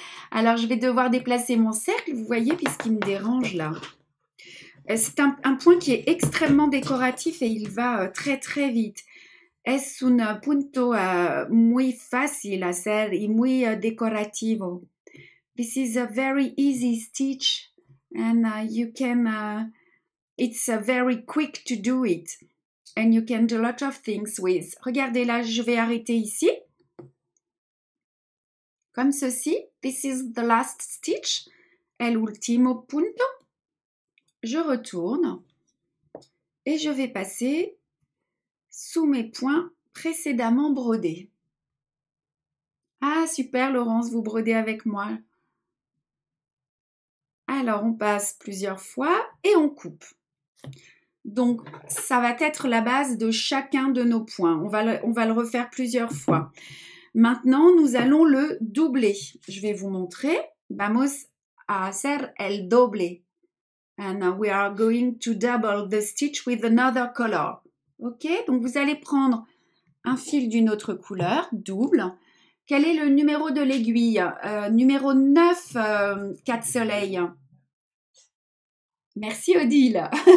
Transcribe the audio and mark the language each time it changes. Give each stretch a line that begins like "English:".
French: Alors, je vais devoir déplacer mon cercle, vous voyez, puisqu'il me dérange là. C'est un point qui est extrêmement décoratif et il va très très vite.
Spanish: Es un punto muy fácil hacer y muy decorativo.
English: This is a very easy stitch and you can, it's very quick to do it. And you can do a lot of things with.
French: Regardez là, je vais arrêter ici. Comme ceci.
English: This is the last stitch.
Spanish: El último punto.
French: Je retourne. Et je vais passer sous mes points précédemment brodés. Ah, super Laurence, vous brodez avec moi. Alors, on passe plusieurs fois et on coupe. Donc, ça va être la base de chacun de nos points. On va le refaire plusieurs fois. Maintenant, nous allons le doubler. Je vais vous montrer.
Spanish: Vamos a hacer el doble.
English: And we are going to double the stitch with another color.
French: Ok, donc vous allez prendre un fil d'une autre couleur, double. Quel est le numéro de l'aiguille? Numéro 9, 4 soleils. Merci Odile.